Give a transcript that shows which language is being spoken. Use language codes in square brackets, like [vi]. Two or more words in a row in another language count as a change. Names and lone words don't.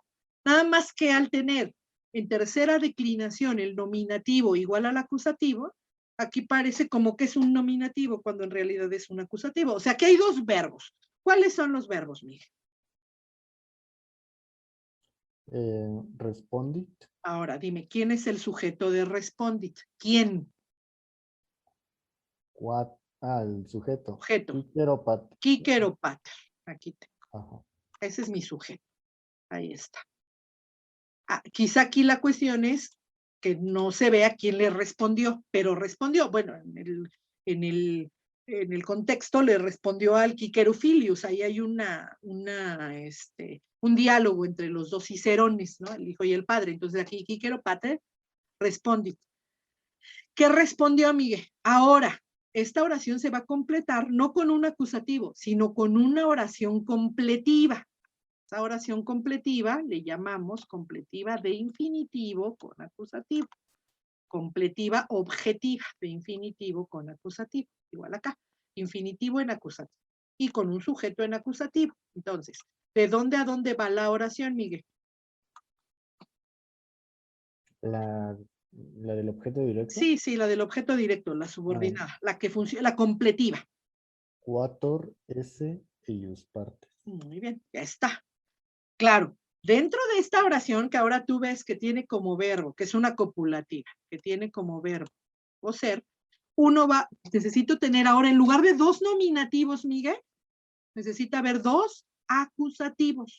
[es] Nada más que al tener en tercera declinación el nominativo igual al acusativo, aquí parece como que es un nominativo cuando en realidad es un acusativo. O sea que hay dos verbos. ¿Cuáles son los verbos, Miguel? Respondit. Ahora, dime, ¿quién es el sujeto de respondit? ¿Quién? El sujeto. Sujeto. [la] Quíquero pater. Quíquero pater. [es] Aquí tengo. Ajá. Ese es mi sujeto. Ahí está. Quizá aquí la cuestión es que no se vea quién le respondió, pero respondió. Bueno, en el contexto le respondió al Quiquerofilius. Ahí hay un diálogo entre los dos cicerones, ¿no? El hijo y el padre. Entonces aquí [la] Quíquero pater respondit. [es] ¿Qué respondió, Miguel? Ahora, esta oración se va a completar no con un acusativo, sino con una oración completiva. Esa oración completiva le llamamos completiva de infinitivo con acusativo. Completiva objetiva de infinitivo con acusativo. Igual acá, infinitivo en acusativo. Y con un sujeto en acusativo. Entonces, ¿de dónde a dónde va la oración, Miguel? La del objeto directo. Sí, la del objeto directo, la subordinada, la que funciona, la completiva. [la] Quator esse eius partes. [es] Muy bien, ya está. Claro, dentro de esta oración que ahora tú ves que tiene como verbo, que es una copulativa, que tiene como verbo o ser, necesito tener ahora en lugar de dos nominativos, Miguel, necesita haber dos acusativos.